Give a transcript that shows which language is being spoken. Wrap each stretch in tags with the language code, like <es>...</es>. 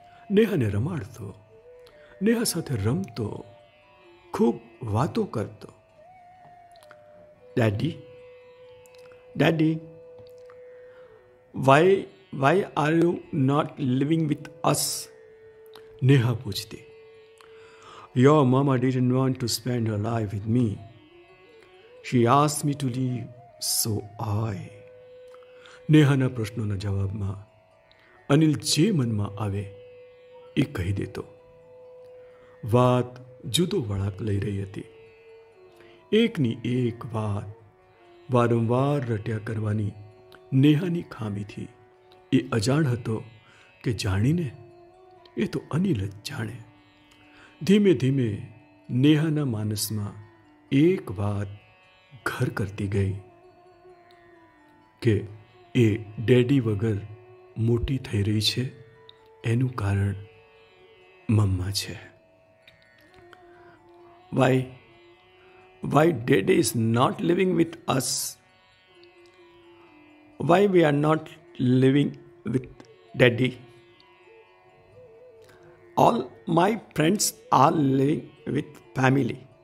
<gu>નેહાને રમાડતો, નેહા સાથે રમતો, ખૂબ વાતો કરતો.</gu> <en>Daddy, why are you not living with us?</en> <gu>Neha પૂછતી.</gu> <en>Your mama didn't want to spend her life with me. She asked me to leave, so I.</en> <gu>નેહાના પ્રશ્નોના જવાબમાં અનિલ જે મનમાં આવે એ કહી દેતો. વાત જુદો વળાંક લઈ રહી હતી. એકની એક વાત વારંવાર રટ્યા કરવાની નેહાની ખામીથી એ અજાણ હતો કે જાણીને એ તો અનિલ જ જાણે. ધીમે ધીમે નેહાના માનસમાં એક વાત ઘર કરતી ગઈ કે એ ડેડી વગર મોટી થઈ રહી છે એનું કારણ મમ્મા છે.</gu> <en>Why daddy is not living with us? Why we are not living with daddy? All my friends are living with family.</en>